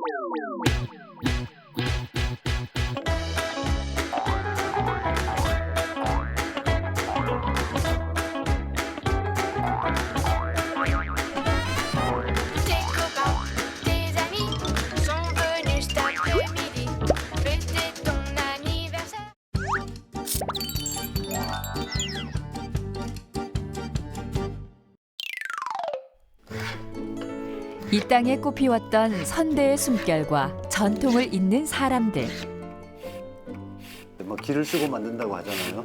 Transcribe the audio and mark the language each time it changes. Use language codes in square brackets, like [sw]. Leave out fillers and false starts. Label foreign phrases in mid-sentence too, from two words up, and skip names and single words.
[fr] Copains, tes amis sont venus cet après-midi fêter ton anniversaire. [ko] 이 땅에 꽃피웠던 선대의 숨결과 전통을 잇는 사람들. 막 기를 쓰고 만든다고 하잖아요.